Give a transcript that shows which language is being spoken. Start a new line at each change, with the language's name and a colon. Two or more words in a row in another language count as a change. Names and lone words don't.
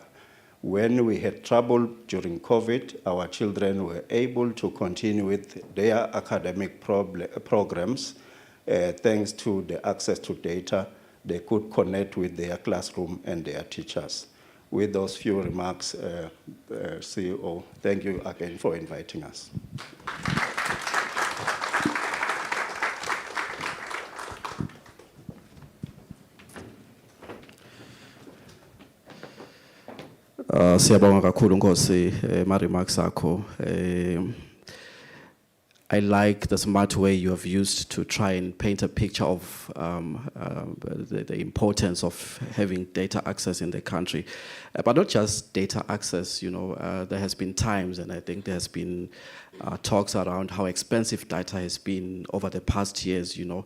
English: When we had trouble during COVID, our children were able to continue with their academic programs thanks to the access to data. They could connect with their classroom and their teachers. With those few remarks, CEO, thank you again for inviting us.
Zulu: Siyabonga kakhulu Nkosi ma-remarks akho.
English: I like the smart way you have used to try and paint a picture of the importance of having data access in the country. But not just data access, you know, there has been times, and I think there has been talks around how expensive data has been over the past years, you know.